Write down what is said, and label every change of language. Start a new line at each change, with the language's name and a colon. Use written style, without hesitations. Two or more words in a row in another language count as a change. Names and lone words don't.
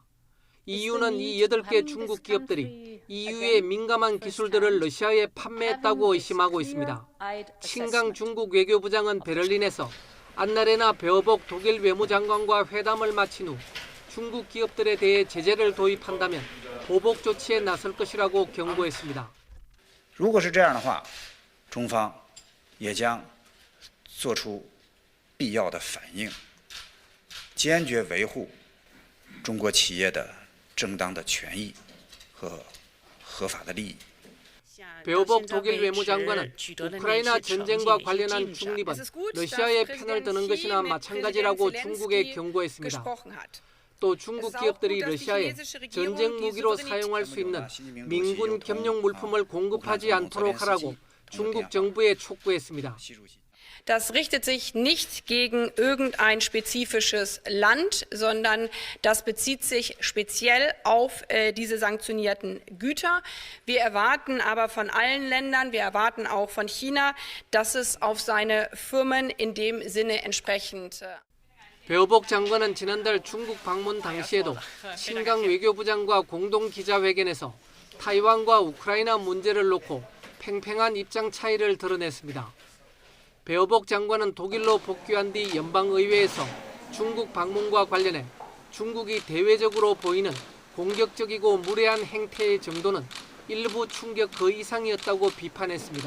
Korean: EU는 이 8개 중국 기업들이 EU의 민감한 기술들을 러시아에 판매했다고 의심하고 있습니다. 친강 중국 외교부장은 베를린에서 안나레나 베어복 독일 외무장관과 회담을 마친 후 중국 기업들에 대해 제재를 도입한다면 보복 조치에 나설 것이라고 경고했습니다.
Chinese: 如果是这样的话，中方也将做出必要的反应，坚决维护中国企业的正当的权益和合法的利益。
Korean: 베어복 독일 외무장관은 우크라이나 전쟁과 관련한 중립은 러시아의 편을 드는 것이나 마찬가지라고 중국에 경고했습니다. 또 중국 기업들이 러시아에 전쟁 무기로 사용할 수 있는 민군 겸용 물품을 공급하지 않도록 하라고 중국 정부에 촉구했습니다.
German: Das richtet sich nicht gegen irgendein spezifisches Land, sondern das bezieht sich speziell auf diese sanktionierten Güter. Wir erwarten aber von allen Ländern, wir erwarten auch von China, dass es auf seine Firmen in dem Sinne entsprechend.
Korean: 베어복 장관은 지난달 중국 방문 당시에도 친강 외교부장과 공동 기자회견에서 타이완과 우크라이나 문제를 놓고 팽팽한 입장 차이를 드러냈습니다. 베어복 장관은 독일로 복귀한 뒤 연방의회에서 중국 방문과 관련해 중국이 대외적으로 보이는 공격적이고 무례한 행태의 정도는 일부 충격 그 이상이었다고 비판했습니다.